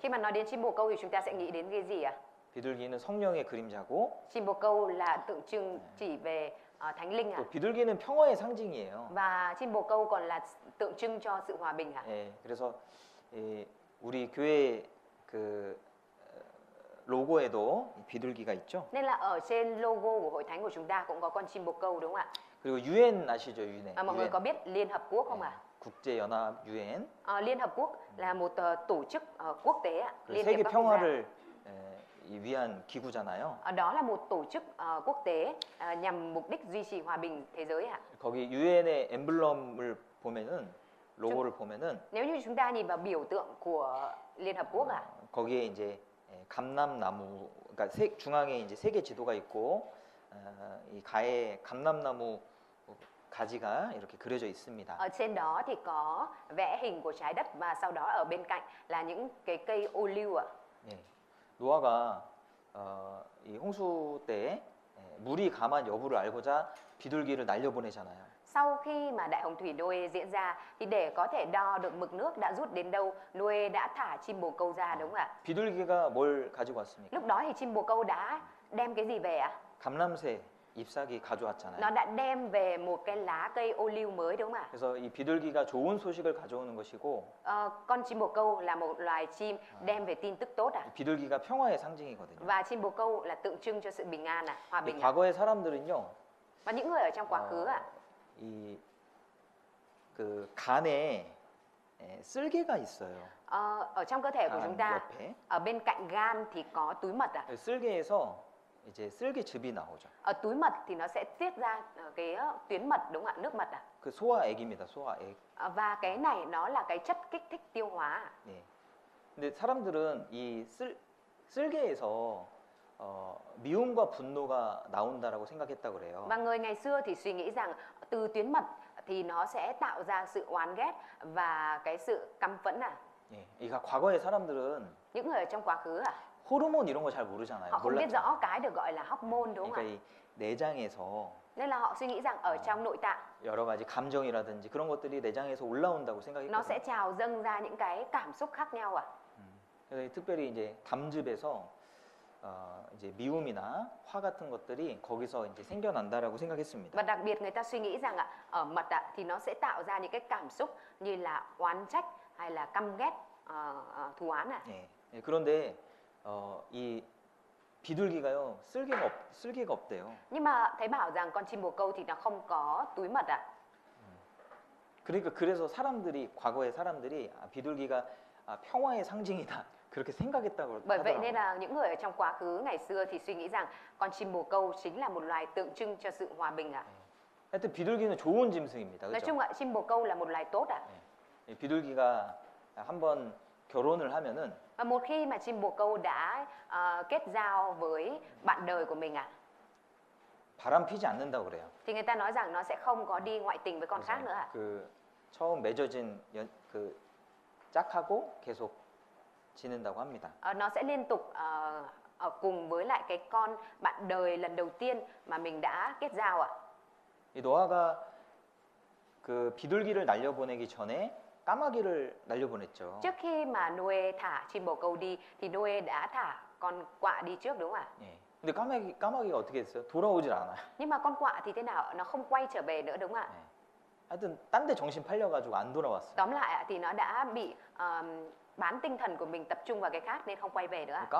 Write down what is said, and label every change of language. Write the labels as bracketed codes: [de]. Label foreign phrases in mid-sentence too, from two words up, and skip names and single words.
[vi] Khi mà nói đến chim bồ câu thì chúng ta sẽ nghĩ đến cái gì ạ? [ko] 비둘기는 성령의 그림자고 [vi] Chim bồ câu là tượng trưng chỉ về Thánh Linh ạ. [ko] 또 비둘기는 평화의 상징이에요. [vi] Và chim bồ câu còn là tượng trưng cho sự hòa bình ạ. [ko] 예, 그래서 우리 교회 그 로고에도 비둘기가 있죠. [vi] Nên là ở trên logo của hội thánh của chúng ta cũng có con chim bồ câu đúng không ạ? [ko] 그리고 유엔 아시죠? 유엔. [vi] Mọi người có biết Liên Hợp Quốc không ạ? [ko] 국제 연합 유엔. [vi] Liên Hợp Quốc là một tổ chức quốc tế ạ, liên hiệp [ko] 세계 [vi] các quốc gia. [ko] 평화를 위한 기구잖아요. [vi] Đó là một tổ chức quốc tế nhằm mục đích duy trì hòa bình thế giới ạ. [ko] 거기 유엔의 엠블럼을 보면은 로고를 보면은 [vi] Nếu như chúng ta nhìn vào biểu tượng của Liên Hợp Quốc ạ, [ko] 거기에 이제 감람나무, 그러니까 중앙에 이제 세계 지도가 있고 이 가에 감람나무 가지가 이렇게 그려져 있습니다. [vi] ở trên đó thì có vẽ hình của trái đất và sau đó ở bên cạnh là những cái cây ô liu ạ. [ko] 예, 노아가 이 홍수 때 물이 감한 여부를 알고자 비둘기를 날려보내잖아요. [vi] Sau khi mà đại hồng thủy Noe diễn ra thì để có thể đo được mực nước đã rút đến đâu, Noe đã thả chim bồ câu ra đúng không ạ? [ko] 비둘기가 뭘 가지고 왔습니까? [vi] Lúc đó thì chim bồ câu đã đem cái gì về ạ? [ko] 감람새 잎사귀 가져왔잖아요. [vi] Nó đã đem về một cái lá cây ô liu mới đúng không ạ? [ko] 그래서 이 비둘기가 좋은 소식을 가져오는 것이고 [vi] Con chim bồ câu là một loài chim đem về tin tức tốt ạ. [ko] 비둘기가 평화의 상징이거든요. [vi] Và chim bồ câu là tượng trưng cho sự bình an ạ, hòa bình ạ. [ko] 과거의 사람들은요, [vi] Và những người ở trong quá khứ ạ, [ko] 이 그 간에 쓸개가 있어요. [vi] Ở trong cơ thể của chúng [ko] 간 [vi] ta, [ko] 옆에 [vi] ở bên cạnh gan thì có túi mật ạ. [ko] 쓸개에서 이제 쓸개즙이 나오죠. [vi] Ở túi mật thì nó sẽ tiết ra cái tuyến mật đúng không ạ? Nước mật ạ. [ko] 그 소화액입니다. 소화액. [vi] Và cái này nó là cái chất kích thích tiêu hóa ạ. [ko] 네. 근데 사람들은 이 쓸개에서 미움과 분노가 나온다라고 생각했다 그래요. [vi] Và người ngày xưa thì suy nghĩ rằng từ tuyến mật thì nó sẽ tạo ra sự oán ghét và cái sự căm phẫn ạ. [ko] 예. 그러니까 과거의 사람들은 [vi] Những người ở trong quá khứ ạ, [ko] 호르몬 이런 거 잘 모르잖아요. [vi] họ không biết [ko] 몰랐잖아요. [vi] rõ cái được gọi là hormone đúng không [ko] 그러니까 [vi] ạ? [ko] 이 내장에서 [vi] Nên là họ suy nghĩ rằng ở trong nội tạng [ko] 여러 가지 감정이라든지 그런 것들이 내장에서 올라온다고 [vi] nó [ko] 생각했거든요. [vi] sẽ trào dâng ra những cái cảm xúc khác nhau ạ. [ko] 그래서 특별히 이제 담즙에서 이제 미움이나 화 같은 것들이 거기서 이제 생겨난다라고 생각했습니다. [vi] Và đặc biệt người ta suy nghĩ rằng ạ, ở mật ạ thì nó sẽ tạo ra những cái cảm xúc như là oán trách hay là căm ghét, thù oán ạ. [ko] 예. 예, 그런데 이 비둘기가요 쓸개가 없대요. [vi] Nhưng mà thấy bảo rằng con chim bồ câu thì nó không có túi mật ạ. [ko] 그러니까 그래서 과거의 사람들이 비둘기가 평화의 상징이다 그렇게 생각했다고 [vi] Bởi vậy nên [ko] 하더라고요. [vi] là những người ở trong quá khứ ngày xưa thì suy nghĩ rằng con chim bồ câu chính là một loài tượng trưng cho sự hòa bình ạ. [ko] 하여튼 비둘기는 좋은 짐승입니다. [vi] Nói [ko] 그렇죠? [vi] chung ạ, chim bồ câu là một loài tốt ạ. [ko] 예, 비둘기가 한번 결혼을 하면은 [vi] Và một khi mà chim bồ câu đã kết giao với bạn đời của mình ạ, [ko] 바람 피지 않는다고 그래요. [vi] thì người ta nói rằng nó sẽ không có đi ngoại tình với con khác nữa ạ. [ko] 그 처음 맺어진 그 짝하고 계속 지낸다고 합니다. [vi] Nó sẽ liên tục ở cùng với lại cái con bạn đời lần đầu tiên mà mình đã kết giao ạ. [ko] 이 노아가 그 비둘기를 날려보내기 전에 까마귀를 날려보냈죠. [vi] Trước khi mà Noe thả chim bồ câu đi thì Noe đã thả con quạ đi trước đúng không ạ? [ko] 예. 근데 까마귀가 어떻게 했어요? 돌아오질 않아요. [vi] Nhưng mà con quạ thì thế nào? Nó không quay trở về nữa đúng không ạ? [ko] 예. 하여튼 딴 데 정신 팔려가지고 안 돌아왔어요. [vi] Tóm lại ạ, thì nó đã bị bán tinh thần của mình tập trung vào cái khác nên không quay về nữa ạ.